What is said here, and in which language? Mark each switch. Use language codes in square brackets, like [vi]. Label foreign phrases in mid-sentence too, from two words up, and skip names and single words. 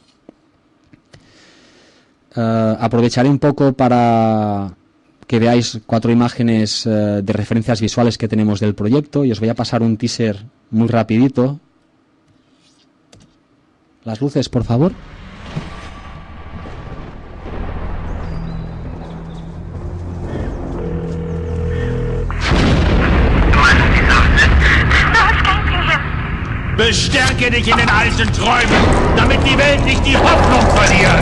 [es] Aprovecharé un poco para que veáis 4 imágenes de referencias visuales que tenemos del proyecto, y os voy a pasar un teaser muy rapidito. Las luces, por favor. [de] Bestärke dich in den alten Träumen, damit die Welt nicht die Hoffnung verliert.